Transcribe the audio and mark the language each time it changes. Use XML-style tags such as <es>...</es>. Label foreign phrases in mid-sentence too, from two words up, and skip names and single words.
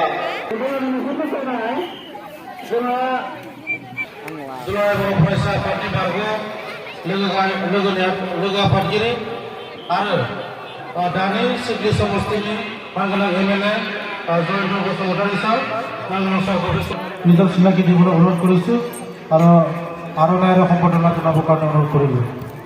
<brx>जोंहा दुलाराय बर' फरायसा आफादनि बारग' लोगो आफादगिरि आरो दानि सिडली समस्तिनि बांगाला एमएलए जयेन्द्र बसुमतारी सार नांगोन सारखौ</brx> <as>নিজক চিনাকি দিবলৈ অনুৰোধ কৰিছোঁ আৰু আৰণায়ৰ সম্পাদনা জনাবৰ কাৰণে অনুৰোধ কৰিলোঁ।</as>